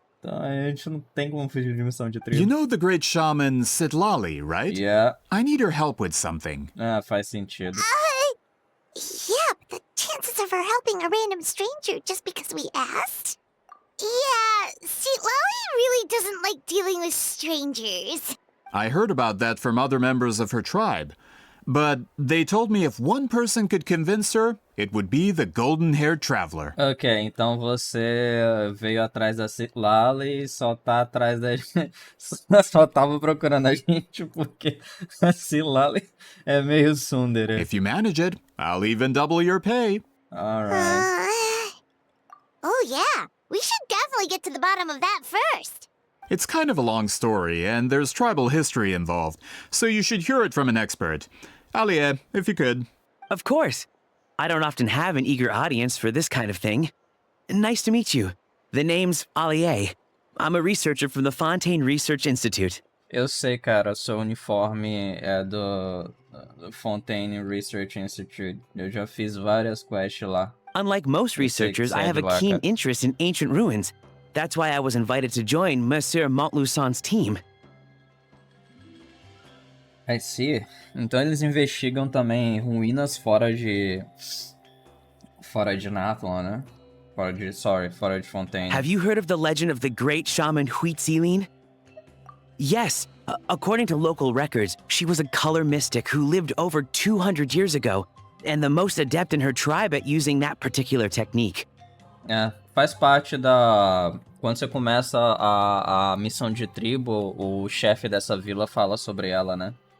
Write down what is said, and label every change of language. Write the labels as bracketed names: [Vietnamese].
[Portuguese] Então a gente não tem como fugir de missão de tribo. [English] You know the great shaman Sitlali, right? Yeah. I need her help with something. [Portuguese] Ah, faz sentido. [English] Yeah, but the chances of her helping a random stranger just because we asked? Yeah, see, Lolly really doesn't like dealing with strangers. I heard about that from other members of her tribe. But they told me if one person could convince her, it would be the golden-haired traveler. [Portuguese] Ok, então você veio atrás da Citlali e só tá atrás da gente. Só tava procurando a gente porque a Citlali é meio tsundere. [English] If you manage it, I'll even double your pay. Alright. Oh yeah, we should definitely get to the bottom of that first. It's kind of a long story, and there's tribal history involved, so you should hear it from an expert. Alie, if you could. Of course. I don't often have an eager audience for this kind of thing. Nice to meet you. The name's Alie. I'm a researcher from the Fontaine Research Institute. [Portuguese] Eu sei, cara, seu uniforme é do Fontaine Research Institute. Eu já fiz várias quests lá. [English] Unlike most researchers, I have a keen interest in ancient ruins. That's why I was invited to join Monsieur Montluçon's team. I see. [Portuguese] Então eles investigam também ruínas fora de Natlan, né? Fora de Fontaine. [English] Have you heard of the legend of the great shaman Huitzilin? Yes. According to local records, she was a color mystic who lived over 200 years ago, and the most adept in her tribe at using that particular technique. [Portuguese] É, faz parte da... Quando você começa a missão de tribo, o chefe dessa vila fala sobre ela, né?